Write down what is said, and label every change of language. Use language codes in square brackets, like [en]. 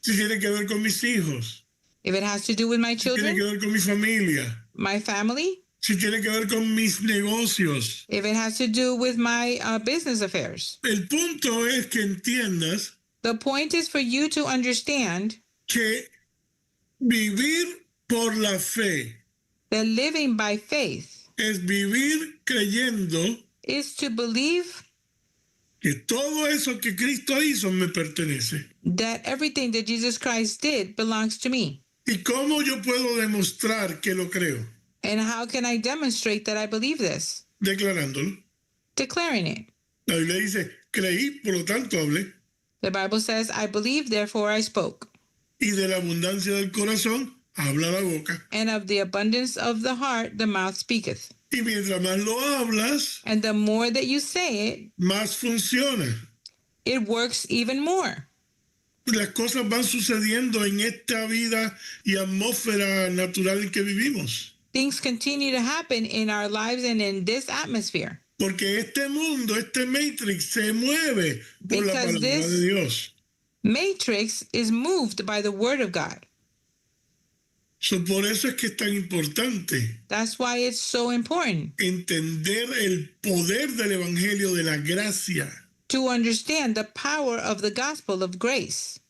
[es] Si tiene que ver con mis hijos, [en] If it has to do with my [es] si tiene que [en] children, [es] ver con mi familia, [en] my family, [es] si tiene que ver con mis negocios. [en] if it has to do with my business affairs. [es] El punto es que entiendas [en] The point is for you to understand [es] que vivir por la fe [en] that living by faith [es] es vivir creyendo [en] is to believe [es] que todo eso que Cristo hizo me pertenece. [en] that everything that Jesus Christ did belongs to me. [es] ¿Y cómo yo puedo demostrar que lo creo? [en] And how can I demonstrate that I believe this? [es] Declarándolo. [en] Declaring it. [es] La Biblia dice, creí, por lo tanto hablé. [en] The Bible says, I believe, therefore I spoke. [es] Y de la abundancia del corazón habla la boca. [en] And of the abundance of the heart, the mouth speaketh. [es] Y mientras más lo hablas, [en] And the more that you say it, [es] más funciona. [en] it works even more. [es] Las cosas van sucediendo en esta vida y atmósfera natural en que vivimos. [en] Things continue to happen in our lives and in this atmosphere. [es] Porque este mundo, este matrix, se mueve por la [en] Because [es] palabra [en] this- [es] de Dios. [en] Matrix is moved by the word of God. So, [es] por eso es que es tan importante [en] That's why it's so important [es] entender el poder del Evangelio de la gracia [en] to understand the power of the gospel of grace